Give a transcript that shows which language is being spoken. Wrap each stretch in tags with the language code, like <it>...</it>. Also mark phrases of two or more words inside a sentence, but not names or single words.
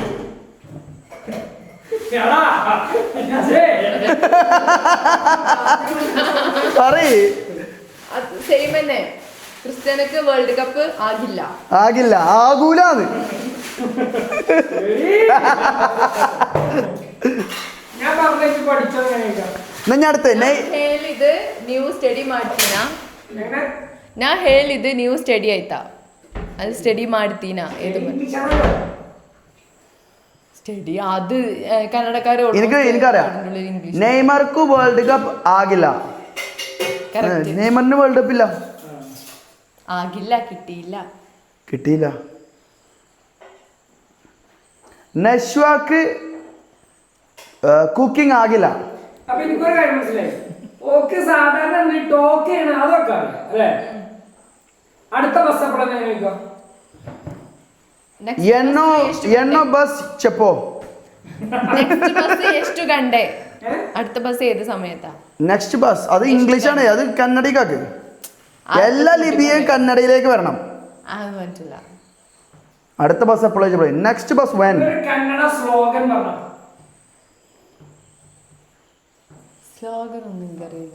<ml>പറയ്. സെയിം തന്നെ. ക്രിസ്ത്യാനോക്ക് വേൾഡ് കപ്പ് ആകില്ല. ആകൂലാന്ന്. ഞാൻ പറഞ്ഞത് പഠിച്ചോ എങ്ങനെയാ? എന്നാ ഞാൻ അടുത്ത</ml> <kn>ಇದು</kn> <en>new study</en> <kn>ಮಾಡ್ತೀನಾ? ನಾ ಹೇಳಿದ್ದು</kn> <en>new study</en> <kn>ಆಯ್ತಾ? ಅಲ್ಲಿ ಸ್ಟಡಿ ಮಾಡ್ತೀನಾ? ಇದು</kn> <ml>സ്റ്റഡി അത് കന്നഡക്കാര് എനിക്കറിയാം. നെയ്മർക്ക് വേൾഡ് കപ്പ് ആകില്ല. നെയ്മറിന് വേൾഡ് കപ്പ് ഇല്ല. ആകില്ല, കിട്ടിയില്ല. നശ്വാക്ക് കുക്കിംഗ് ആകില്ല. അപ്പൊ എനിക്കൊരു കാര്യം മനസ്സിലായി. ഓക്ക് സാധാരണ ടോക്കാണ് അതൊക്കെ അറിയാം അല്ലേ? അടുത്ത ബസ് എപ്പോഴാണ് ചോദിക്കാം?</ml> <te>ఎన్నో బస్ చెప్పో.</te> <en>next bus</en> <kn>ಎಷ್ಟು ಗಂಟೆ?</kn> <ml>അടുത്ത ബസ് ഏത് സമയത്താ?</ml> <en>next bus</en> <ml>അത് ഇംഗ്ലീഷ് ആണ്, അത് കന്നഡയ്ക്കാക്ക്. എല്ലാ ലിപിയും കന്നഡയിലേക്ക് വരണം. അത് പറ്റില്ല. അടുത്ത ബസ് എപ്പോഴും</ml> <en>next bus when.</en> <ml>കന്നഡ സ്ലോഗൻ പറഞ്ഞു. സ്ലോഗൻ ഒന്നും എനിക്കറിയില്ല.</ml>